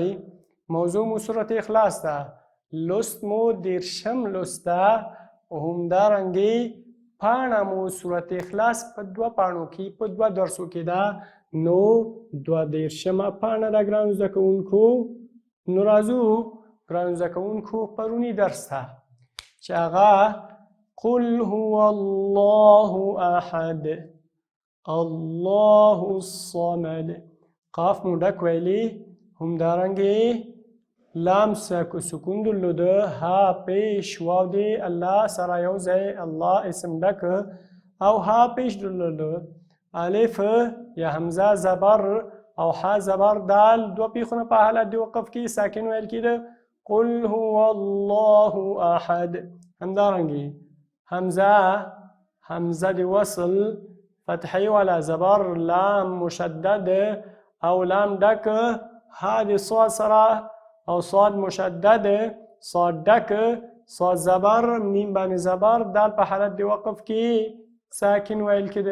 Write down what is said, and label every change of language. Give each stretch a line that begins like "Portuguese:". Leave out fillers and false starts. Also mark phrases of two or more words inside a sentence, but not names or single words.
Pashto: موضوع مو سورت اخلاص ده، لست مو 10 لست ده او همدارنګې پاڼه مو سورت اخلاص په 2 پاڼو کې په 2 درسو کې ده. نو 22 پاڼه ده ګرانو زده کوونکو. نو راځو ګرانو زده کوونکو پروني درس ته چې هغه
Arabic: قل هو الله احد الله الصمد،
Pashto: قاف مو ډک ویلي، همدارنګې لام سکون درلوده، ها پیش واو دی الله سره یو ځای الله اسم ډک او ها پیش درلوده، الف یا حمزه زبر او ها زبر دال 2 پیښونه په حالت د وقف کې ساکن ویل کېده.
Arabic: قل هو الله احد.
Pashto: همدارنګې حمزه د وصل فتحي والا زبر، لام مشدد او لام ډک، ها د صاد سره او صاد مشدد، صاد ډک، صاد زبر، میم باندې زبر، دال په حالت د وقف کې ساکن ویل کېده.